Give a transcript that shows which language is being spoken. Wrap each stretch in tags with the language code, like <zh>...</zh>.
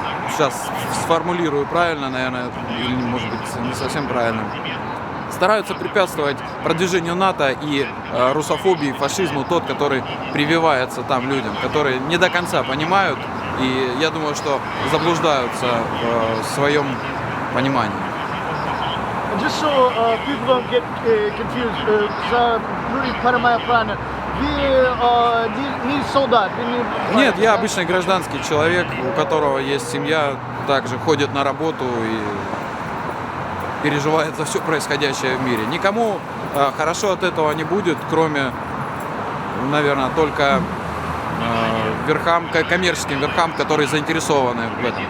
<ru>сейчас сформулирую правильно, наверное, или может быть не совсем правильно, стараются препятствовать продвижению НАТО и русофобии, фашизму, тот, который прививается там людям, которые не до конца понимают и, я думаю, что заблуждаются в своем понимании.</ru> <en>Just so people don't get confused,</en> <ru>понимаю правильно, вы не солдат? Нет, я обычный гражданский человек, у которого есть семья, также ходит на работу и переживает за все происходящее в мире. Никому хорошо от этого не будет, кроме, наверное, только верхам, коммерческим верхам, которые заинтересованы в этом.</ru>